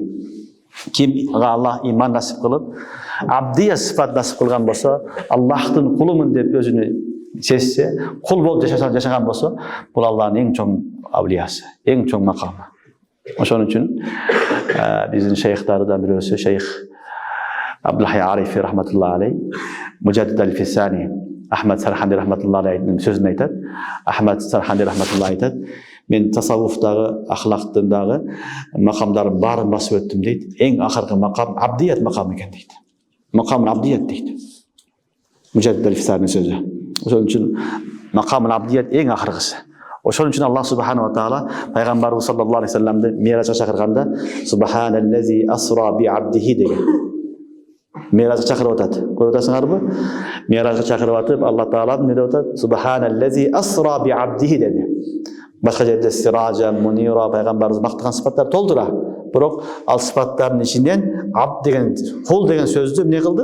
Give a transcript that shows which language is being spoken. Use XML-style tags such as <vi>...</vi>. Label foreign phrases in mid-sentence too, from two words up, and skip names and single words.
<ky>Кимге Аллах иман насип кылып, абдия сыфат насип кылган болсо, Аллахтын кулумун деп өзүнү сезсе, кул болуп жашаган болсо, бул Аллахтын эң чоң авлиясы, эң чоң макамы. Ошон үчүн биздин шейхтардан бирөөсү шейх Абдулхай Арифи</ky> <ar>رحمة الله عليه,</ar> <ky>Мужаддид аль-Фисани Ахмад Сарханди</ky> <ar>رحمة الله عليه تين</ar> <ky>сөзүн айтат. Ахмад Сарханди рахматуллахи айтат: мен тасаввуфтагы, ахлактындагы макамдардын баарын басып өттүм дейт. Эң акыркы макам абдият макамы экен дейт.</ky> <ar>مقام العبدية дейт.</ar> <ky>Мужаддид аль-Фисани сөзү. Ошон үчүн</ky> <ar>مقام العبدية</ar> <ky>эң акыркысы. Ошон үчүн Аллах</ky> <ar>سبحانه وتعالى</ar> <ky>пайгамбарыбыз</ky> <ar>صلى الله عليه وسلم دى</ar> <ky>миражга чакырганда</ky> <ar>سبحان الذي أسرى بعبده</ar> <ky>деген. Миражга чакырып атат. Көрүп атасыңарбы? Миражга чакырып атып, Аллах таала эмне деп атат?</ky> <ar>سبحان الذي أسرى بعبده</ar> <ky>деди. Башка жерде сиража, мунира пайгамбарыбыз мактаган сыпаттар толтура. Бирок ал сыпаттардын ичинен абд деген, кул деген сөздү эмне кылды?</ky>